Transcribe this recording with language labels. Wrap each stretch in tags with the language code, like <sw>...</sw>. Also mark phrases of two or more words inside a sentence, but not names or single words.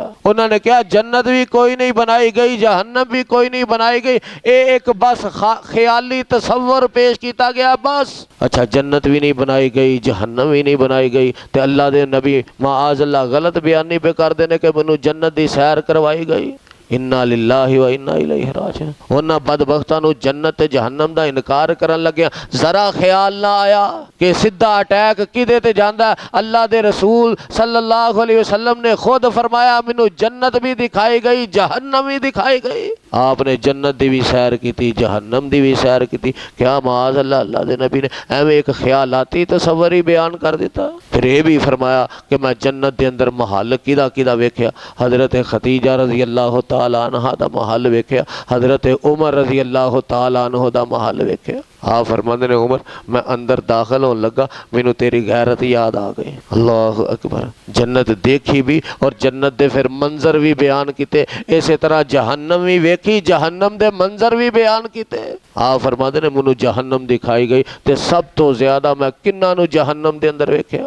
<ur>انہوں نے کہا جنت بھی کوئی نہیں بنائی گئی، جہنم بھی کوئی نہیں بنائی گئی، یہ ایک بس خیالی تصور پیش کیا گیا بس. اچھا جنت بھی نہیں بنائی گئی، جہنم بھی نہیں بنائی گئی، تو اللہ کے نبی معاذاللہ غلط بیانی پے کر دینے کے مینوں جنت کی سیر کروائی گئی.</ur> <ar>إنا لله وإنا إليه راجعون.</ar> <pa>اوہناں بدبختاں نوں جنت تے جہنم دا انکار کرن لگیا ذرا خیال نہ آیا کہ سدھا اٹیک کدے تے جاندا. اللہ دے رسول</pa> <ar>صلى الله عليه وسلم</ar> <pa>نے خود فرمایا مینوں جنت بھی دکھائی گئی، جہنم بھی دکھائی گئی. آپنے جنت دی بھی سیر کی، جہنم دی بھی سیر کی. کیا</pa> <ar>معاذ الله,</ar> <pa>اللہ دے نبی نے ایویں ایک خیالاتی تصور ہی بیان کر دتا. پھر یہ بھی فرمایا کہ میں جنت کے اندر محل کدا کدا ویکھیا. حضرت خدیجہ</pa> <ar>رضي الله تعالى عنها</ar> <pa>دا محل ویکھیا، حضرت عمر</pa> <ar>رضي الله تعالى عنه</ar> <pa>دا محل ویکھیا. ہاں فرماتے نے عمر میں اندر داخل ہونے لگا، مینوں تیری غیرت یاد آ گئی.</pa> <ar>الله أكبر.</ar> <pa>جنت دیکھی بھی اور جنت دے پھر منظر بھی بیان کیتے، اس طرح جہنم بھی ویکھی، جہنم دے منظر بھی بیان کیتے. ہاں فرماتے نے مینوں جہنم دکھائی گئی تے سب تو زیادہ میں کناں نوں جہنم دے اندر ویکھیا.</pa>